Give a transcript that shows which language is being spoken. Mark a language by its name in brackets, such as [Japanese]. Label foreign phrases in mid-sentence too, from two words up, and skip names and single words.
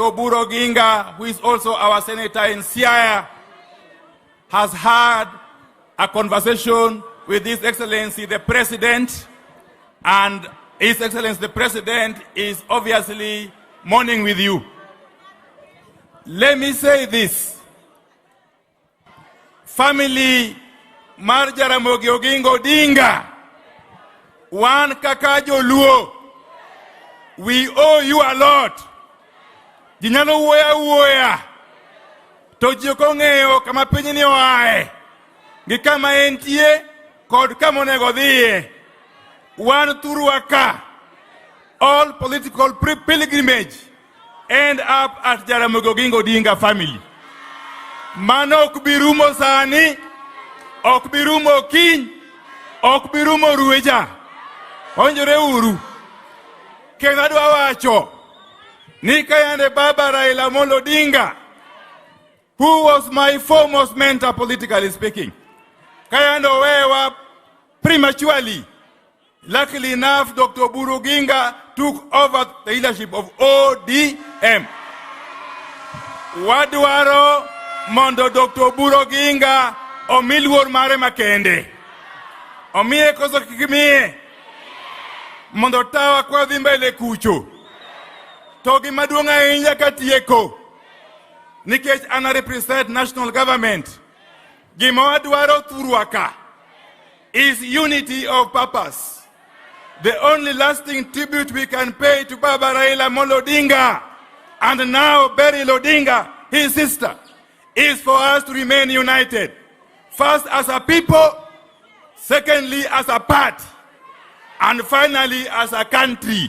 [English] Oburu Oginga, who is also our senator in Siaya, has had a conversation with His Excellency the President, and His Excellency the President is obviously mourning with you. Let me say this. Family Mar Jaramogi Oginga Odinga, [Luo (Kenya and Tanzania)] one Kakajo Luo, [English] we owe you a lot. [Luo (Kenya and Tanzania)] Jinyalo uoya. Tojiko ng'eyo kama piny ni oae. Gi kama entie kod kama onego dhiye. Wan thurwa ka. [English] All political pilgrimage end up at Jaramogi Oginga Odinga family. [Luo (Kenya and Tanzania)] Mano ok bi rumo sani, ok bi rumo kiny, ok bi rumo rueja. Onjore uru. Kendo adwa wacho ni kayande Baba Raila Odinga, [English] who was my foremost mentor politically speaking, [Luo (Kenya and Tanzania)] kayande owewa [English] prematurely. Luckily enough, Dr. Oburu Oginga took over the leadership of ODM. [Luo (Kenya and Tanzania)] Wadwaro mondo Dr. Oburu Oginga omilwor mare makende. Omiye koso kikimiye. Mondo tawa kwa dhi mbele kucho. Togi maduong' ahinya katieko. Nikech ana [English] represent national government. [Luo (Kenya and Tanzania)] Gima wadwaro thurwaka [English] is unity of purpose. The only lasting tribute we can pay to Baba Raila Odinga and now Beryl Odinga, his sister, is for us to remain united. First as a people, secondly as a party, and finally as a country.